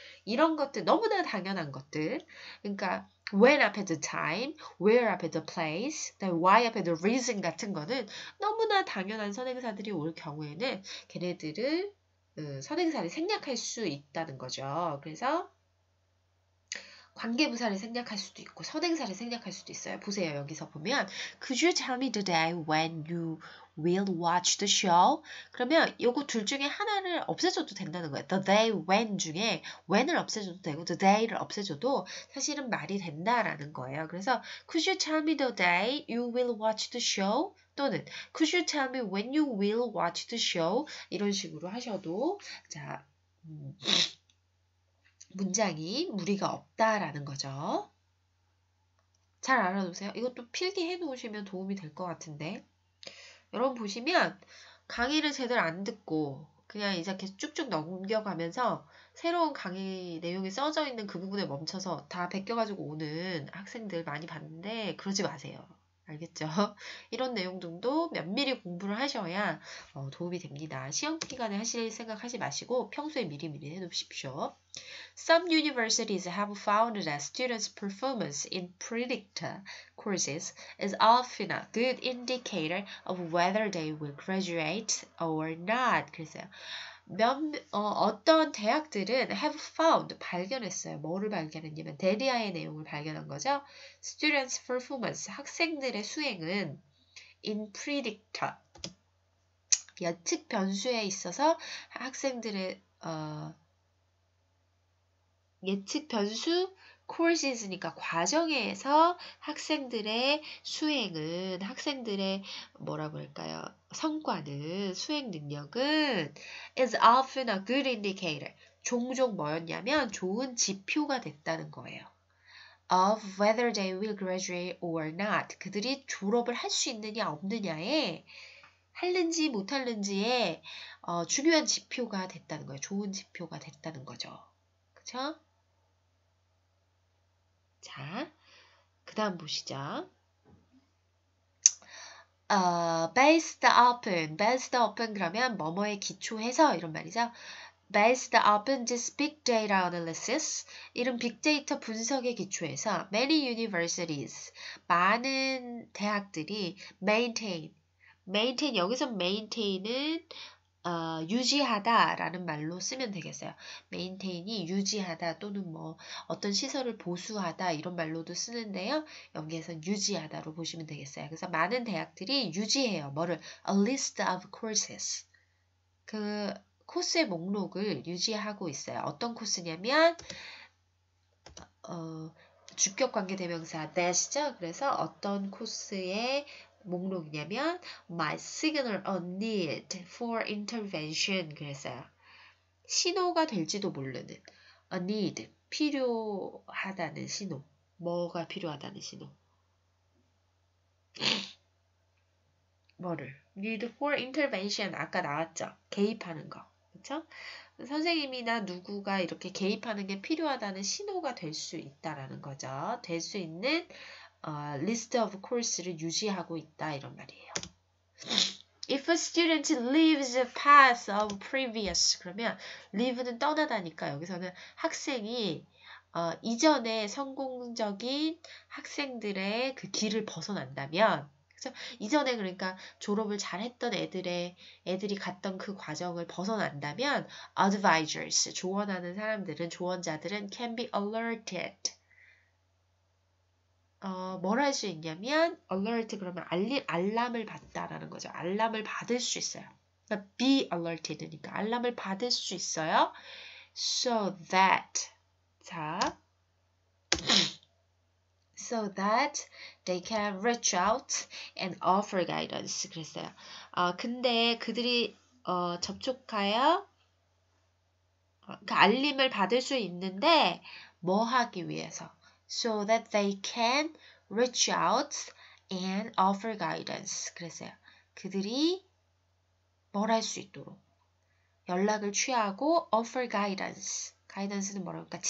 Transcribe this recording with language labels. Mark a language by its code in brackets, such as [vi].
[ko] 이런 것들 너무나 당연한 것들. 그러니까 when 앞에 [en] the time, [ko] where 앞에 [en] the place, [ko] why 앞에 [en] the reason [ko] 같은 거는 너무나 당연한 선행사들이 올 경우에는 걔네들을 선행사를 생략할 수 있다는 거죠. 그래서 관계부사를 생략할 수도 있고 선행사를 생략할 수도 있어요. 보세요. 여기서 보면 [en] Could you tell me the day when you will watch the show? [ko] 그러면 요거 둘 중에 하나를 없애줘도 된다는 거예요. [en] The day when [ko] 중에 when을 없애줘도 되고 the day를 없애줘도 사실은 말이 된다라는 거예요. 그래서 [en] Could you tell me the day you will watch the show? 또는 Could you tell me when you will watch the show? [ko] 이런 식으로 하셔도 자 문장이 무리가 없다라는 거죠. 잘 알아두세요. 이것도 필기해 놓으시면 도움이 될 것 같은데 여러분 보시면 강의를 제대로 안 듣고 그냥 이제 계속 쭉쭉 넘겨가면서 새로운 강의 내용이 써져 있는 그 부분에 멈춰서 다 베껴가지고 오는 학생들 많이 봤는데 그러지 마세요. 알겠죠? 이런 내용들도 면밀히 공부를 하셔야 도움이 됩니다. 시험 기간에 하실 생각 하지 마시고 평소에 미리미리 해놓으십시오. [en] Some universities have found that students' performance in predictor courses is often a good indicator of whether they will graduate or not. [ko] 그래서요. 어떤 대학들은 [en] have found, [ko] 발견했어요. 뭐를 발견했냐면 데리아의 내용을 발견한 거죠. [en] Students' performance, [ko] 학생들의 수행은 [en] in predictor, [ko] 예측 변수에 있어서 학생들의 예측 변수 courses니까 과정에서 학생들의 수행은 학생들의 뭐라고 할까요? 성과는 수행 능력은 [en] is often a good indicator. [ko] 종종 뭐였냐면 좋은 지표가 됐다는 거예요. [en] of whether they will graduate or not. [ko] 그들이 졸업을 할 수 있느냐 없느냐에 할는지 못할는지에 중요한 지표가 됐다는 거예요. 좋은 지표가 됐다는 거죠. 그쵸? 자, 그 다음 보시죠. [en] based upon [ko] 그러면 뭐뭐에 기초해서 이런 말이죠. [en] Based upon this big data analysis, [ko] 이런 빅데이터 분석에 기초해서 [en] many universities, [ko] 많은 대학들이 [en] maintain [ko] 여기서 [en] maintain은 [ko] 유지하다라는 말로 쓰면 되겠어요. maintain이 유지하다 또는 뭐 어떤 시설을 보수하다 이런 말로도 쓰는데요. 여기에서 유지하다로 보시면 되겠어요. 그래서 많은 대학들이 유지해요. 뭐를? [en] A list of courses. [ko] 그 코스의 목록을 유지하고 있어요. 어떤 코스냐면 주격 관계대명사 that죠. 그래서 어떤 코스의 목록이냐면 [en] My signal a need for intervention [ko] 그랬어요. 신호가 될지도 모르는 [en] a need [ko] 필요하다는 신호. 뭐가 필요하다는 신호? 뭐를? [en] need for intervention [ko] 아까 나왔죠. 개입하는 거. 그렇죠? 선생님이나 누구가 이렇게 개입하는 게 필요하다는 신호가 될 수 있다라는 거죠. 될 수 있는 [en] list of course [ko] 를 유지하고 있다 이런 말이에요. [en] If a student leaves the path of previous [ko] 그러면 leave는 떠나다니까 여기서는 학생이 이전에 성공적인 학생들의 그 길을 벗어난다면 그렇죠? 이전에 그러니까 졸업을 잘했던 애들이 갔던 그 과정을 벗어난다면 advisors 조언하는 사람들은 조언자들은 [en] can be alerted [ko] 뭘 할 수 있냐면 alert 그러면 알람을 받다라는 거죠. 알람을 받을 수 있어요. 그러니까 [en] be alerted [ko] 니까 알람을 받을 수 있어요. [en] So that so that they can reach out and offer guidance [ko] 그랬어요. 근데 그들이 접촉하여 그 알림을 받을 수 있는데 뭐 하기 위해서 [en] so that they can reach out and offer guidance [ko] 그랬어요. 그들이 뭘 할 수 있도록 연락을 취하고 [en] offer guidance [ko] guidance는 뭐라고 할까?